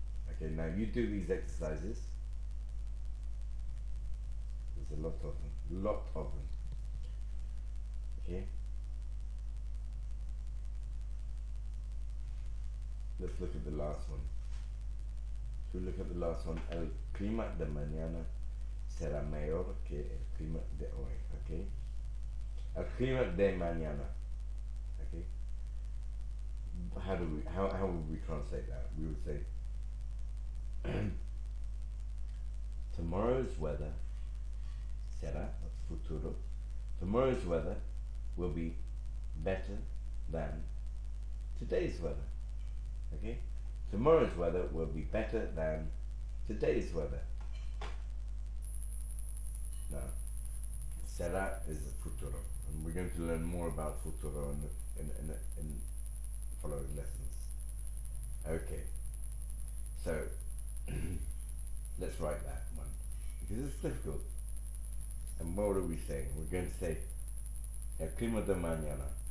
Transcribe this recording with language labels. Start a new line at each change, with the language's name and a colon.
English: Okay, now you do these exercises. There's a lot of them. Lot of them. Okay? Let's look at the last one. Should we look at the last one?
Spanish: El clima de mañana será mejor que el clima de hoy. Okay? El clima de mañana. Okay?
English: How would we translate that? We would say tomorrow's weather será, that's futuro. Tomorrow's weather will be better than today's weather. Okay? Tomorrow's weather will be better than today's weather. Now, será is the futuro, and we're going to learn more about futuro in following lessons. Okay, so let's write that one because it's difficult. And what are we saying? We're going to say el clima de mañana.